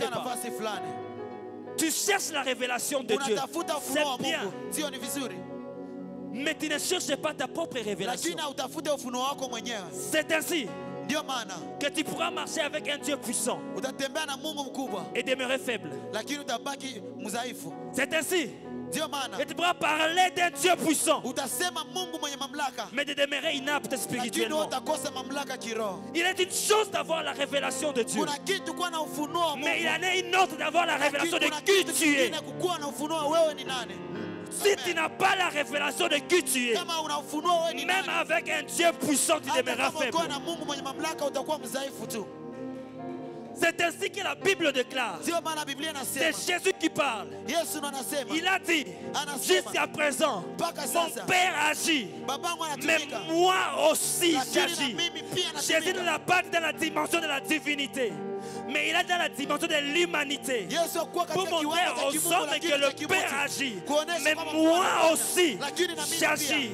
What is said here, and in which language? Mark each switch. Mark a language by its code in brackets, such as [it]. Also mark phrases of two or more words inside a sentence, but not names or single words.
[sw] Nafika [fr] pas. [sw] nafasi fulani, [fr] Tu cherches la révélation de Dieu. [sw] unatafuta ufunuo wa [fr] C'est bien. [sw] Mungu, sio? Ni vizuri, [fr] Mais tu ne cherches pas ta propre révélation. [sw] lakini utafute ufunuo wako mwenyewe. [fr] C'est ainsi [sw] Ndio maana [fr] que tu pourras marcher avec un Dieu puissant [sw] utatembea na Mungu mkubwa, [fr] et demeurer faible. [sw] lakini utabaki mdhaifu. [fr] C'est ainsi [sw] Ndio maana [fr] que tu pourras parler d'un Dieu puissant, [sw] utasema Mungu mwenye mamlaka, [fr] mais de demeurer inapte [sw] lakini [fr] spirituellement. [sw] utakosa mamlaka kiroho. [fr] Il est une chose d'avoir la révélation de Dieu, [sw] Kuna kitu kuwa na ufunuo wa [fr] mais il [sw] Mungu, [fr] en est une autre d'avoir la [sw] lakini [fr] révélation de [sw] kuna [fr] qui [sw] kitu [fr] tu es. [sw] kingine kukuwa na ufunuo wa wewe ni nani. [fr] Si tu n'as pas la révélation de qui tu es, [sw] Kama una ufunuo wewe ni [fr] même [sw] nani, [fr] avec un Dieu puissant, tu [sw] hata [fr] demeureras [sw] kama [fr] faible. [sw] ukiwa na Mungu mwenye mamlaka utakuwa mdhaifu tu. [fr] C'est ainsi que la Bible déclare. C'est Jésus qui parle. Il a dit, jusqu'à présent, mon Père agit, mais moi aussi j'agis. Jésus ne l'a pas dans la dimension de la divinité, mais il est dans la dimension de l'humanité, pour montrer aux hommes que le Père agit, mais moi aussi j'agis.